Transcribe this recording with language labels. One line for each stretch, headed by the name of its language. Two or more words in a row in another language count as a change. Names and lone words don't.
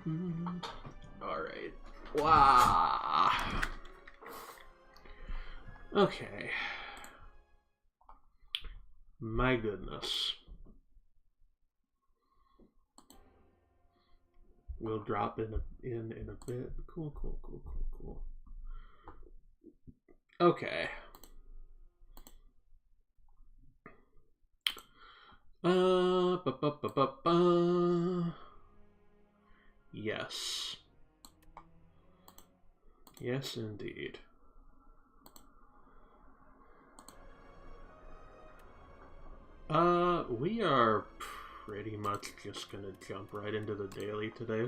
English: Alright. Wow. Okay. My goodness. We'll drop in a bit. Cool. Okay. Ba, ba, ba, ba, ba. Yes. Yes, indeed. We are pretty much just gonna jump right into the daily today.